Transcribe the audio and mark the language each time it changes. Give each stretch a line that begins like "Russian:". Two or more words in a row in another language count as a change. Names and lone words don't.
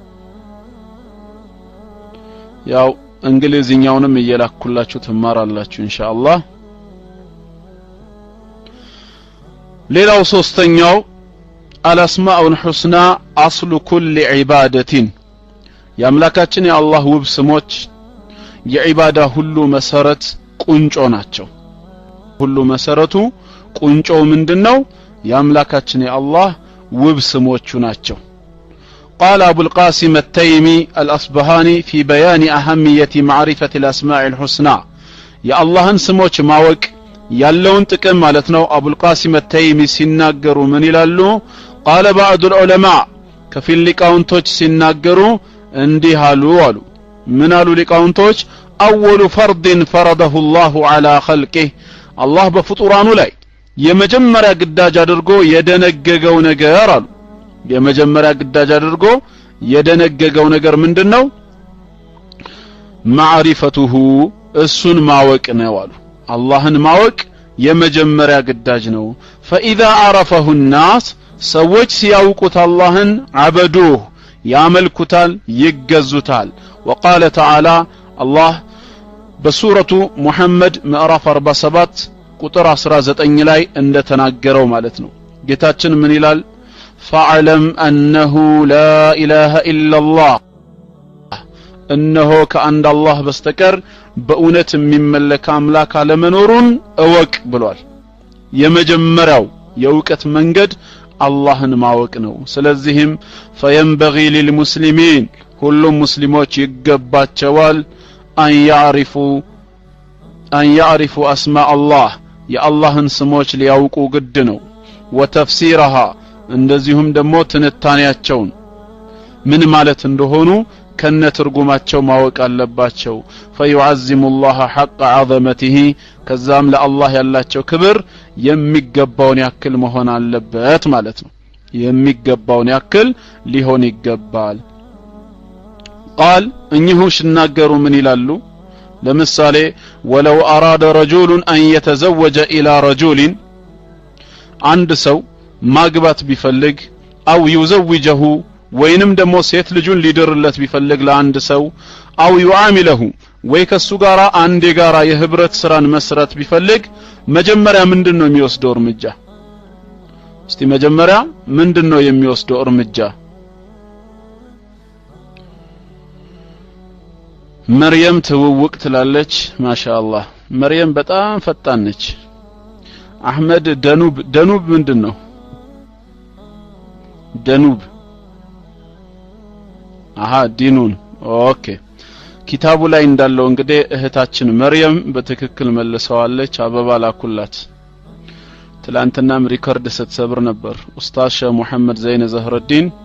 Amharic: ያው እንግሊዝኛውንም እየላኩላችሁ ትማራላችሁ ኢንሻአላህ ሌላው ሶስተኛው
Arabic: الأسماء الحسنى أصل كل عبادة
Amharic: የአምላካችን የአላህ ውብ ስሞች የዒባዳ ሁሉ መሰረት ቁንጮ ናቸው ሁሉ መሰረቱ ቁንጮው ምንድነው የአምላካችን የአላህ ውብ ስሞቹ ናቸው
Arabic: قال أبو القاسم التيمي الأصبهاني في بيان أهمية معرفة الأسماء الحسنى يا الله سموش ماوك
Amharic: ያለውን ጥቅም ማለት ነው አቡል ቃሲም አተይሚ ሲናገሩ ምን ይላሉ
Arabic: قال بعض العلماء
Amharic: ከፊል ሊቃውንቶች ሲናገሩ እንዲህ አሉ ምን አሉ ሊቃውንቶች
Arabic: اول فرض فرضه الله على خلقه
Amharic: الله በፍጡራኑ ላይ የመጀመሪያ ግዳጅ አድርጎ የደነገገው ነገር አሉ የመጀመሪያ ግዳጅ አድርጎ የደነገገው ነገር ምንድነው ማዕሪፈቱሁ እሱን ማወቅ ነው አሉ አላህን ማወቅ የመጀመሪያ ግዳጅ ነው
Arabic: فاذا عرفه الناس
Amharic: ሰዎች ሲያውቁት አላህን አበዱህ ያመልኩታል ይገዙታል
Arabic: وقال تعالى الله
Amharic: በሱረቱ ሙሐመድ ምዕራፍ 47 ቁጥር 19 ላይ እንደተናገረው ማለት ነው ጌታችን ምን ይላል
Arabic: فاعلم انه لا اله الا الله
Amharic: እነሆ ከአንድ አላህ በስተቀር በእውነት የሚመለክ አምላክ አለመኖሩን እወቅ ብሏል የመጀመሪያው የእውቀት መንገድ አላህን ማወቅ ነው ስለዚህም
Arabic: فينبغي للمسلمين
Amharic: ሁሉም ሙስሊሞች ይገባቸዋል
Arabic: أن يعرفوا أسماء الله
Amharic: የአላህን ስሞች ሊያውቁ ግድ ነው وتفسيرها እንደዚሁም ደግሞ ትንታኔያቸውን ምን ማለት እንደሆኑ ከነ ትርጉማቸው ማወቅ አለባቸው فيعظم
Arabic: الله حق عظمته
Amharic: ከዛም ለአላህ ያላቸው ክብር የሚገባውን ያክል መሆን አለበት ማለት ነው የሚገባውን ያክል ሊሆን ይገባል قال እኚሁ ሲናገሩ ምን ይላሉ ለምሳሌ
Arabic: ولو أراد رجل أن يتزوج إلى رجل
Amharic: አንድ ሰው ማግባት ቢፈልግ
Arabic: أو يزوجه
Amharic: ወይንም ደግሞ ሴት ልጁን ሊድርለት ቢፈልግ ለአንድ ሰው
Arabic: أو يعامله
Amharic: ወይ ከሱ ጋራ አንድ ጋራ የህብረት ስራን መስራት ቢፈልግ መጀመሪያ ምንድነው የሚወስደው እርምጃ እስቲ መጀመሪያ ምንድነው የሚወስደው እርምጃ መርየም ትውውቅ ትላለች ማሻአላህ መርየም በጣም ፈጣን ነች አህመድ ደኑብ ምንድነው ደኑብ ዲኑን ኦኬ ኪታቡ ላይ እንዳለው እንግዲህ እህታችን መርየም በትክክል መልሰዋለች አበባ ላኩላት ትላንትናም ሪከርድ ስትሰብር ነበር ኡስታዝ ሸህ መሐመድ ዘይነ ዘህረዲን